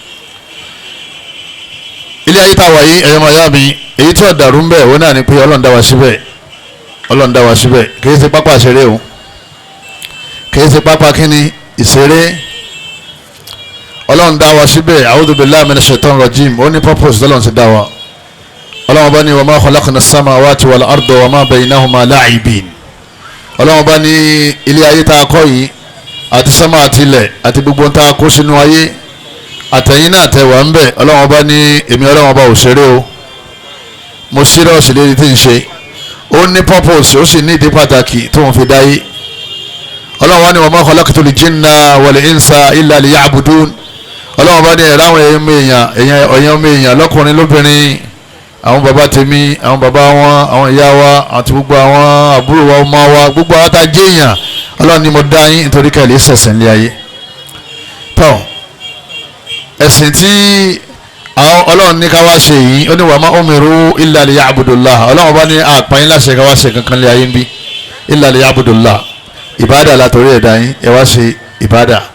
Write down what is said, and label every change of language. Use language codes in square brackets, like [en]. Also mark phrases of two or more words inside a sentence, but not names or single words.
[yo] ilé ayé tá a wà yìí ẹ̀yọ́ máa yá mi èyí tí ó dàrú ń bẹ̀ wọ́n náà ni pé Ọlọ́run dá wa síbẹ̀ kìí ṣe pápá ìṣeré o kìí ṣe pápá kíni ìṣeré Ọlọ́run dá wa síbẹ̀ [ar] أعوذ بالله من الشيطان الرجيم [yo] ó ní purpose tọ́lọ́run ti dá wa Ọlọ́run bá ní [ar] وما خلقنا السماوات والأرض وما بينهما لاعبين [yo] Ọlọ́run bá ní ilé ayé tá a kọ́ yìí àti sánmà àti ilẹ̀ àti gbogbo tá a kó sínú ayé àtẹ̀yìn náà tẹ̀ wá ń bẹ̀ Ọlọ́run bá ní èmi Ọlọ́run bá ò ṣeré o mo sírọ́ọ̀sì lérí tí ń ṣe ó ní purpose ó sì ní ìdí pàtàkì tó ń fi dáyé Ọlọ́run wá ní wa [ar] ما خلقت الجن والإنس إلا ليعبدون [yo] Ọlọ́run bá ní ẹ̀rọ àwọn èèyàn ọmọ èèyàn lọ́kùnrin lóbìnrin àwọn bàbá tèmi àwọn bàbá wọn àwọn ìyá wa àti gbogbo àwọn àbúrò wa ọmọ wa gbogbo àwọn tá a jẹ́ èèyàn Ọlọ́run ní mo dá yín nítorí kẹ́lẹ́ sẹ̀sẹ̀ ní ayé tọ́ ẹ̀sìn tí Ọlọ́run ní ká wá ṣe yìí ó ní [ar] وما أمروا إلا ليعبدوا الله [yo] Ọlọ́run bá ní àpáyín láṣẹ ká wá ṣe kankan lé ayé ń bí [ar] إلا ليعبدوا الله [yo] ìbádà látòrí ẹ̀dá yín ẹ wá ṣe ìbádà